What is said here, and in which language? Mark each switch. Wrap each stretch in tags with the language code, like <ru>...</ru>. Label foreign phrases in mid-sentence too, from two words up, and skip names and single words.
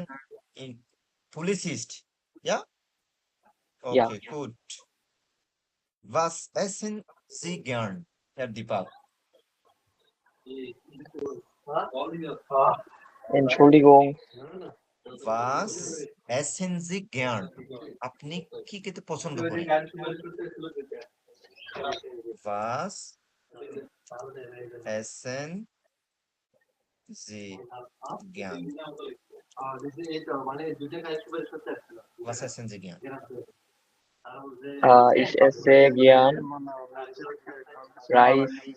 <de>arbeiten in Polizist. Ja? Ja. Okay, gut. Was essen Sie gern, Herr Deepak? Entschuldigung. Was essen Sie gern?</de> <bn>আপনি কি খেতে পছন্দ করেন?</bn> <de>Was essen Sie gern? Was essen Sie gern? Ich esse gern Reis.</de>